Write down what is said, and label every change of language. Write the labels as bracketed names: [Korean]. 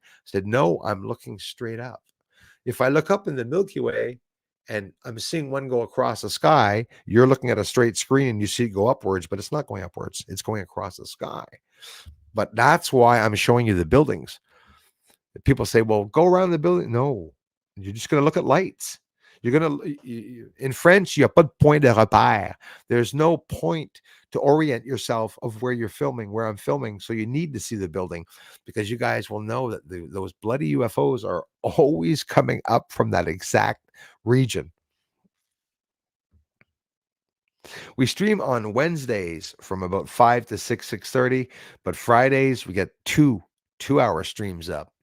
[English] I said, no, I'm looking straight up. If I look up in the Milky Way and I'm seeing one go across the sky, you're looking at a straight screen and you see it go upwards, but it's not going upwards. It's going across the sky. But that's why I'm showing you the buildings. People say, well, go around the building. No, you're just going to look at lights. You're going to, in French, [French] il n'y a pas de point de repère. [English] There's no point to orient yourself of where you're filming, where I'm filming. So you need to see the building because you guys will know that those bloody UFOs are always coming up from that exact region. We stream on Wednesdays from about 5 to 6:30, but Fridays we get two-hour streams up.